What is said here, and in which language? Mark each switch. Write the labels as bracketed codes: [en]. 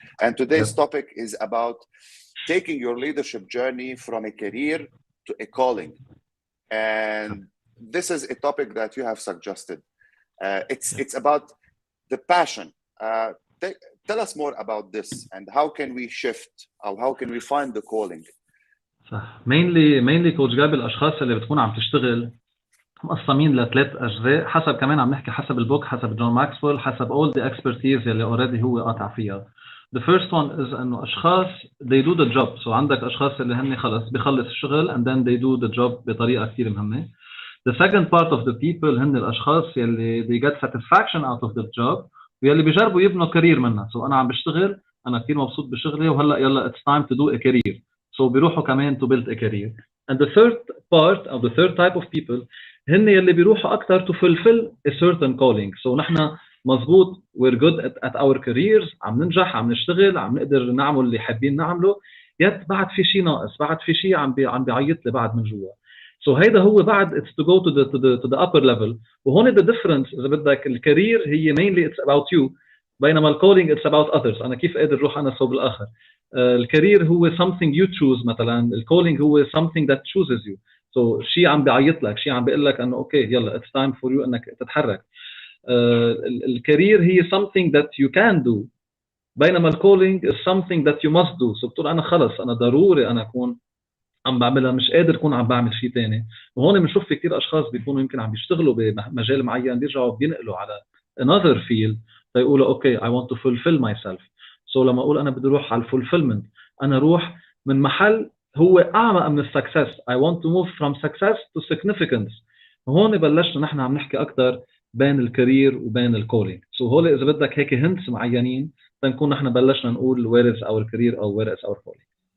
[en] And today's topic is about taking your leadership journey from a career to a calling. And this is a topic that you have suggested. It's about the passion. Tell us more about this and how can we shift or how can we find the calling. [ar] صح. mainly كوتش جابي الاشخاص اللي بتكون عم تشتغل مقسمين لثلاث اجزاء حسب كمان عم نحكي حسب البوك حسب جون ماكسويل حسب [en] all the expertise [ar] اللي already هو قاطع فيها. [en] The first one is انه اشخاص they do the job. So [ar] عندك اشخاص اللي هن خلص بيخلص الشغل [en] and then they do the job بطريقه كثير مهمه. The second part of the people هن الاشخاص يلي they get satisfaction out of the job ويلي بيجربوا يبنوا كارير منها. [ar] So انا عم بشتغل انا كثير مبسوط بشغلي وهلا يلا [en] it's time to do a career. So بيروحوا كمان to build a career. And the third part of the third type of people هن يلي بيروحوا اكثر to fulfill a certain calling. [ar] So نحن مزبوط [en] we're good at our careers [ar] عم ننجح عم نشتغل عم نقدر نعمل اللي حابين نعمله يت بعد في شيء ناقص بعد في شيء عم بيعيط لي بعد من جوا. [en] So هيدا هو بعد it's to go to the upper level. وهون the difference إذا بدك الكارير هي mainly it's about you بينما الكولينج it's about others. [ar] أنا كيف قادر أروح أنا صوب الآخر. [en] الكارير هو something you choose مثلا الكولينج هو something that chooses you. [ar] So شيء عم بيعيط لك شيء عم بيقول لك أنه أوكي يلا [en] it's time for you [ar] أنك تتحرك. [en] الكارير هي something that you can do بينما الكولينج is something that you must do. [ar] So بتقول أنا خلص أنا ضروري أنا أكون عم بعملها مش قادر اكون عم بعمل شيء ثاني. وهون بنشوف في كثير اشخاص بيكونوا يمكن عم بيشتغلوا بمجال معين بيرجعوا بينقلوا على another field فيقولوا اوكي [en] I want to fulfill myself. [ar] So لما اقول انا بدي اروح على الفولفيلمنت انا اروح من محل هو اعمق من السكسس. [en] I want to move from success to significance. [ar] هون بلشنا نحن عم نحكي اكثر بين الكارير وبين الكولينج. So هول اذا بدك هيك هنتس معينين تنكون نحن بلشنا نقول [en] where is our career [ar] او [en] where is our calling.